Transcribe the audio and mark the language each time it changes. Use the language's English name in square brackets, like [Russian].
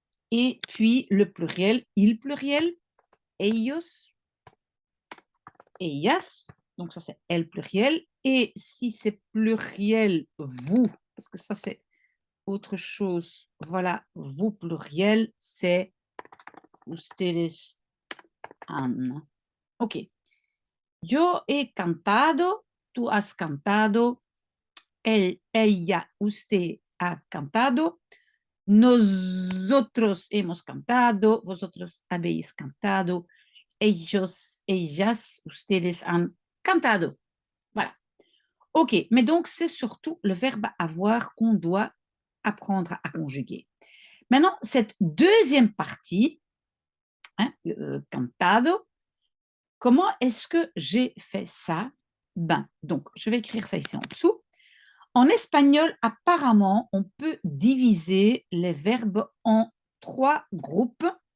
[French] Et puis, le pluriel, il pluriel, [Spanish] ellos, ellas. [French] Donc, ça, c'est elle pluriel. Et si c'est pluriel, vous, parce que ça, c'est autre chose. Voilà, vous pluriel, c'est [Spanish] ustedes han. [French] OK. [Spanish] Yo he cantado, tú has cantado, él, ella, usted ha cantado, nosotros hemos cantado, vosotros habéis cantado, ellos, ellas, ustedes han cantado. [French] Voilà. OK, mais donc c'est surtout le verbe avoir qu'on doit apprendre à conjuguer. Maintenant, cette deuxième partie, hein, cantado, comment est-ce que j'ai fait ça? Ben, donc, je vais écrire ça ici en dessous. En espagnol, apparemment, on peut diviser les verbes en trois groupes.